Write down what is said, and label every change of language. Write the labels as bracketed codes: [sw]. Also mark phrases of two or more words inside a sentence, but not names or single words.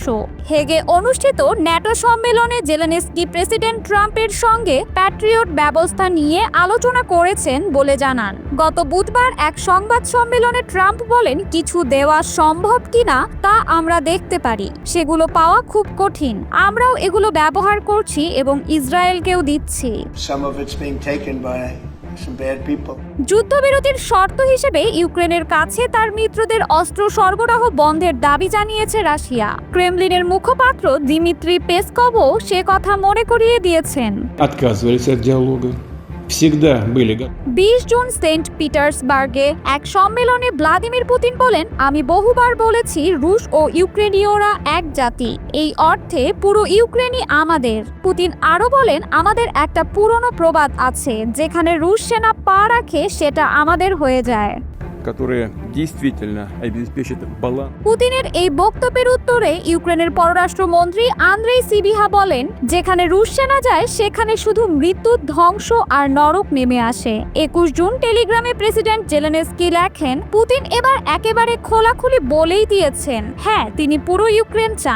[bn] হেগে অনুষ্ঠিত ন্যাটো সম্মেলনে জেলেনস্কি প্রেসিডেন্ট ট্রাম্পের সঙ্গে প্যাট্রিয়ট ব্যবস্থা নিয়ে আলোচনা করেছেন বলে জানান। গত বুধবার এক সংবাদ সম্মেলনে ট্রাম্প বলেন, কিছু দেওয়া সম্ভব কিনা তা আমরা দেখতে পারি, সেগুলো পাওয়া খুব কঠিন। আমরাও এগুলো ব্যবহার করছি এবং ইসরায়েলকেও দিচ্ছি। [en] Some of it's being taken by some bad people. [bn] যুদ্ধবিরতির শর্ত হিসেবে ইউক্রেনের কাছে তার মিত্রদের অস্ত্র সরবরাহ বন্ধের দাবি জানিয়েছে রাশিয়া। ক্রেমলিনের মুখপাত্র দিমিত্রি পেসকভও সে কথা মনে করিয়ে দিয়েছেন। [ru] Отказывались от диалога. Всегда были готовы. [bn] 20 জুন সেন্ট পিটার্সবার্গে এক সম্মেলনে ভ্লাদিমির পুতিন বলেন, আমি বহুবার বলেছি, রুশ ও ইউক্রেনীয়রা এক জাতি। এই অর্থে পুরো ইউক্রেনই আমাদের। পুতিন আরও বলেন, আমাদের একটা পুরনো প্রবাদ আছে, যেখানে রুশ সেনা পা রাখে সেটা আমাদের হয়ে যায়। [ru] которая действительно обеспечит баланс. [bn] পুতিনের এই বক্তব্যের উত্তরে ইউক্রেনের পররাষ্ট্রমন্ত্রী আন্দ্রেই সিবিহা বলেন, যেখানে রুশ সেনা যায় সেখানে শুধু মৃত্যু, ধ্বংস আর নরক নেমে আসে। 21 জুন টেলিগ্রামে প্রেসিডেন্ট জেলেনস্কি লেখেন, পুতিন এবার একেবারে খোলাখুলি বলেই দিয়েছেন, হ্যাঁ, তিনি পুরো ইউক্রেন চান।